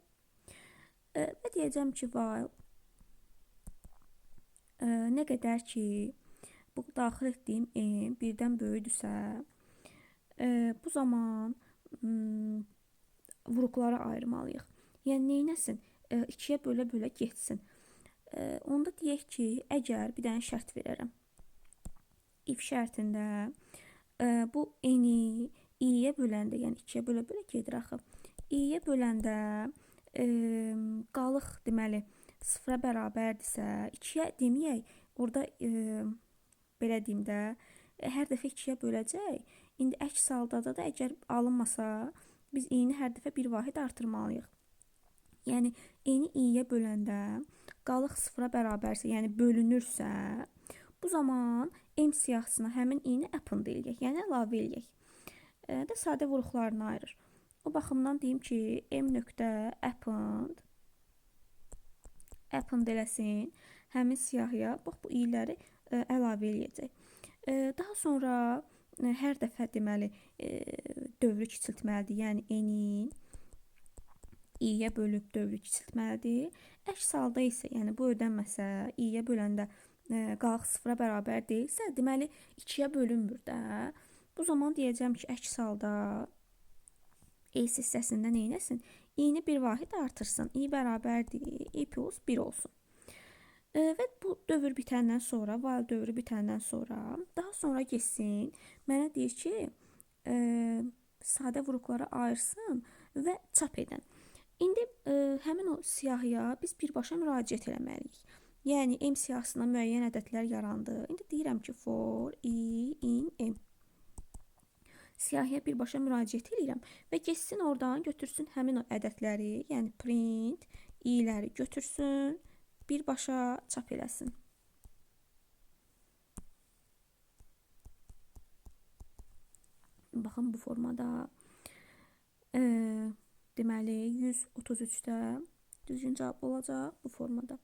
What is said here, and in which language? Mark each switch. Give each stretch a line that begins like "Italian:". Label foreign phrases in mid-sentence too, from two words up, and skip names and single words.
Azerbaijani: Və deyəcəm ki, while nə qədər ki bu daxil etdiyim n birdən böyüdürsə, bu zaman vuruqlara ayırmalıyıq. Yəni neynəsin? 2-yə bölə-bölə getsin. Onda deyək ki, əgər bir dənə şərt verərəm. If şərtində bu n-i i-yə böləndə, yəni 2-yə bölə-bölə gedir axı. I-yə böləndə qalıq deməli 0-a bərabərdirsə, 2-yə deməyək, orada belə deyim də, hər dəfə 2-yə böləcək. İndi əks halda da əgər alınmasa, biz i-ni hər dəfə bir vahid artırmalıyıq. Yəni n-i i-yə böləndə qalıq 0-a bərabərsə, yəni bölünürsə, bu zaman m siyahısına həmin i-ni append eləyək, yəni əlavə eləyək. Da sadə vuruqlarını ayırır. O baxımdan deyim ki, m.append eləsin həmin siyahıya, bax bu i-ləri əlavə eləyəcək. Daha sonra hər dəfə deməli dövrü kiçiltməlidir, yəni n-in i-yə bölüb dövrü kiçiltməlidir. Əks halda isə, yəni bu ödənməsə, i-yə böləndə qalıq 0-a bərabər deyilsə, deməli 2-yə bölünmür də. Bu zaman deyəcəm ki, əks halda else hissəsində neynəsin? i-ni bir vahid artırsın. i bərabərdir, i plus 1 olsun. Və bu dövr bitəndən sonra, while dövrü bitəndən sonra, daha sonra geçsin, mənə deyir ki, sadə vuruqlara ayırsın və çap edən. İndi həmin o siyahıya biz birbaşa müraciət eləməliyik. Yəni m siyahısına müəyyən ədədlər yarandı. İndi deyirəm ki,
English: for i in m.
Azerbaijani: Siyahıya birbaşa müraciət edirəm və geçsin oradan götürsün həmin o ədədləri, yəni print i-ləri götürsün, birbaşa çap eləsin. Baxın bu formada deməli 133-də düzgün cavab olacaq bu formada.